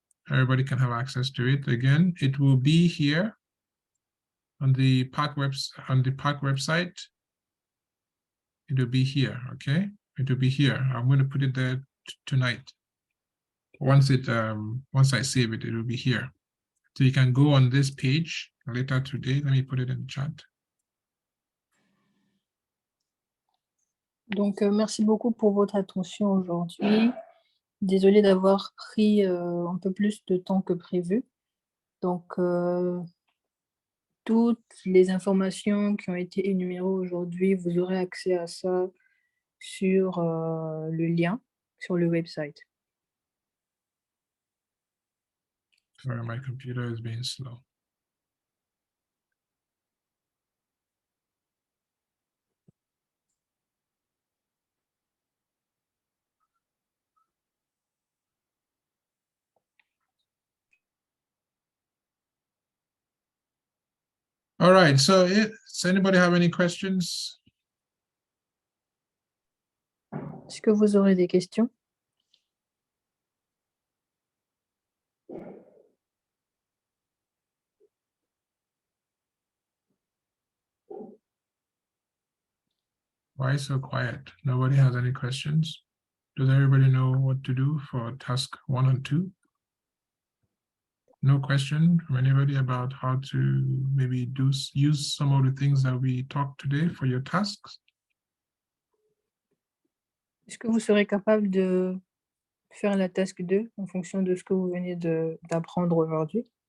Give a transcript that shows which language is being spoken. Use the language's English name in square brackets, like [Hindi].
[English] Everybody can have access to it. Again, it will be here on the PARC website. It will be here. Okay, it will be here. I'm going to put it there tonight. once I save it, it will be here. So you can go on this page later today. Let me put it in the chat. [French] Donc, merci beaucoup pour votre attention aujourd'hui. Désolée d'avoir pris un peu plus de temps que prévu. Donc, toutes les informations qui ont été énumérées aujourd'hui, vous aurez accès à ça sur le lien, sur le website. [English] Sorry, my computer is being slow. All right, so does anybody have any questions? [French] Est-ce que vous aurez des questions? [English] Why so quiet? Nobody has any questions? Does everybody know what to do for task 1 and 2? No question from anybody about how to maybe use some of the things that we talked today for your tasks? [French] Est-ce que vous serez capable de faire la task 2 en fonction de ce que vous venez d'apprendre aujourd'hui?